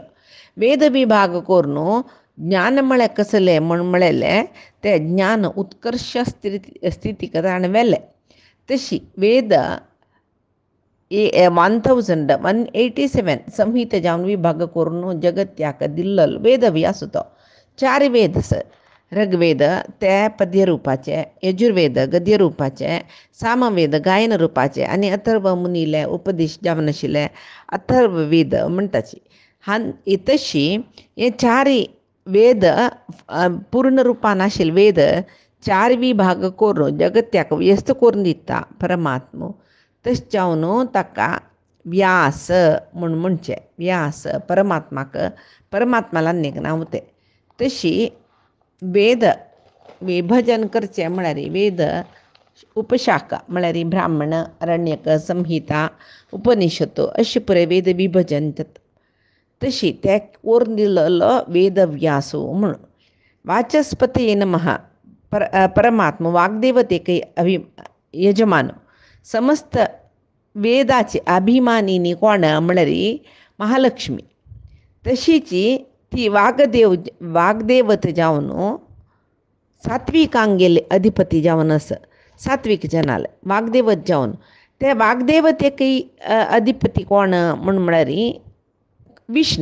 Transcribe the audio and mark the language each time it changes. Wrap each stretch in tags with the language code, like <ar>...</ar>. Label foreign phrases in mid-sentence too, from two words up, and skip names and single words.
<kok>वेद विभाग करून ज्ञान म्हळ्यार कसलें म्हण म्हळेलें तें ज्ञान उत्कर्श स्थितीक ताणें व्हेलें. तशी वेद 1187 संहिता जावन विभाग करून जगत्याक दिल्लो वेद व्यास तो. 4 वेद ऋग्वेद ते पद्य रुपाचे, यजुर्वेद गद्य रुपाचे, सामवेद गायन रुपाचे आनी अथर्व मुनीले उपदेश जावन आशिल्ले अथर्ववेद म्हणटाची. तशी हे 4 वेद पूर्ण रुपान आशिल्ले वेद 4 विभाग करून जगत्याक व्यस्त करून दिता परमात्मा. तशें जावन ताका व्यास म्हूण म्हणचें. व्यास परमात्माक परमात्माला एक नांव तें. तशी वेद विभजन करचें म्हळ्यार वेद उपशाखा म्हळ्यार ब्राह्मण अरण्यक संहिता उपनिषद अशें पुराय वेद विभजन जाता. तशी ते करून दिल्लो वेद व्यास म्हणून.</kok> <sa>वाचस्पतये नमः</sa> <kok>परमात्मा वाग्देवतेक यजमान. समस्त वेदाची अभिमानिनी कोण म्हळ्यार महालक्ष्मी. तशीची ती वाग्देवत जावन सात्विकांगेले अधिपती जावन आसा. सात्विक जनाले वाग्देवत जावन ते वाग्देवतेकय अधिपती कोण म्हण म्हळ्यार विष्णू.</kok>